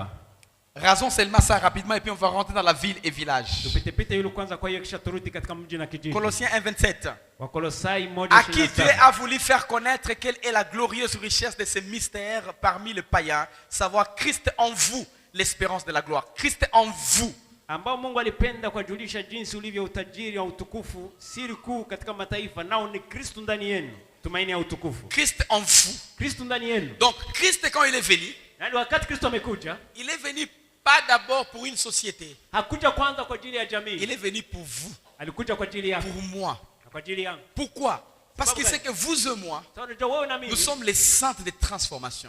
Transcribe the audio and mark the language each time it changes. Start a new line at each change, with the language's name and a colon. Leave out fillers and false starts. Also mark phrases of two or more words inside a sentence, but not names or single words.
French: Rasons seulement ça rapidement et puis on va rentrer dans la ville et village. Colossiens 1:27. À qui Dieu a voulu faire connaître quelle est la glorieuse richesse de ce mystère parmi les païens, savoir Christ en vous, l'espérance de la gloire. Christ en vous.
Swahili: Ambao Mungu alipenda kujulisha jinsi ulivyo utajiri wa utukufu, siri kuu katika mataifa, nao ni Kristo ndani yenu, tumaini ya utukufu.
French: Christ en vous.
Swahili: Kristo ndani yenu.
French: Donc Christ quand il est venu, il est venu pas d'abord pour une société. Il est venu pour vous. Pour moi. Pourquoi? Parce qu'il sait que vous et moi, nous sommes les centres de transformation.